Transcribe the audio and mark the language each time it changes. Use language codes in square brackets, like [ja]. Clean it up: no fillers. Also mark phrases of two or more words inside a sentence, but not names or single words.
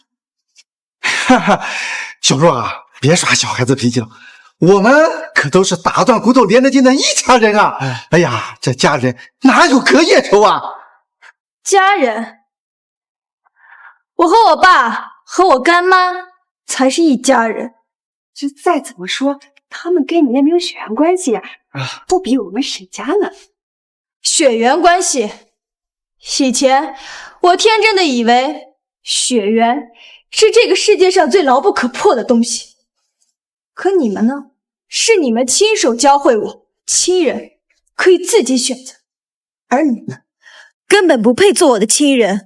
[zh] 哈哈，小若啊，别耍小孩子脾气了，我们可都是打断骨头连着筋的一家人啊！哎呀，这家人哪有隔夜仇啊？家人，我和我爸和我干媽才是一家人。这再怎麼說，他們跟你也沒有血緣關係啊，不比我們沈家呢。血緣關係，以前我天真的以為血緣是這個世界上最牢不可破的東西。可你們呢？是你們親手教會我，親人可以自己選擇，而你們根本不配做我的親人。